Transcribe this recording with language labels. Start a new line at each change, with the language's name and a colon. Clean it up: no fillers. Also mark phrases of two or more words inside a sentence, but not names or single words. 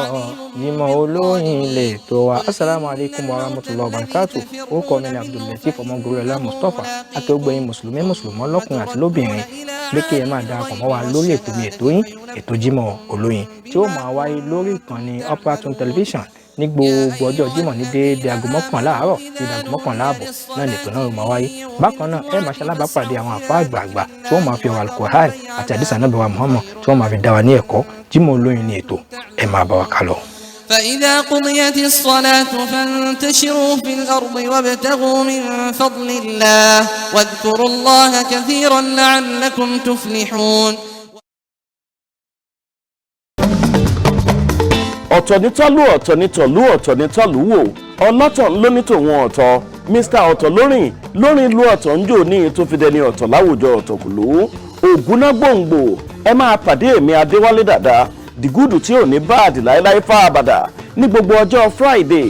Yoruba: Jímọ̀ olóyin lè tó wa.
Arabic: السلام عليكم ورحمة الله وبركاته.
Yoruba: Orúkọ mi ni Abdul-Lateef Ọmọgoriola Mustapha. Akẹ́gbẹ̀yìn Mùsùlùmí lọ́kùnrin àti lóbìnrin. Pé kí ẹ máa darapọ̀ mọ́ wa lórí ètò mi ètò yín, ètò Jímọ̀ olóyin, tí ó máa wáyé lórí ìkànnì Operatune Television ní gbogbo ọjọ́ Jímọ̀ ní déédéé aago 11 àárọ̀ sí aago 11 ààbọ̀ náà nìkan náà máa wáyé. Bákan náà ẹ máa ṣalábàápàdé àwọn àfáà àgbààgbà tí wọ́n máa fi ọ̀rọ̀ Al-Qur'an àti àdìsí Ànábì wa Muhammad tí wọ́n máa fi dá wa ní ẹ̀kọ́. Jímọ̀ olóyin ní ètò, ẹ máa bá wa ká lọ.
Arabic: فإذا قضيت الصلاة فانتشروا في الأرض وابتغوا من فضل الله واذكروا الله كثيرا لعلكم تفلحون.
Yoruba: ọ̀tọ̀ ní tọ́lú ọ̀tọ̀ ní tọ̀lú ọ̀tọ̀ ní tọ́lú wò ọlọ́tọ̀ ló ní tòun ọ̀tọ̀ Mr. ọ̀tọ̀ lórin ìlú ọ̀tọ̀ ń jò ní tó fi dẹni ọ̀tọ̀ láwùjọ ọ̀tọ̀kùlú ògúnná gbòǹgbò ẹ máa pàdé èmi Adéwálé Dàda dìgúdù tí ò ní báàdì láéláé fáabàdà ní gbogbo ọjọ́ Friday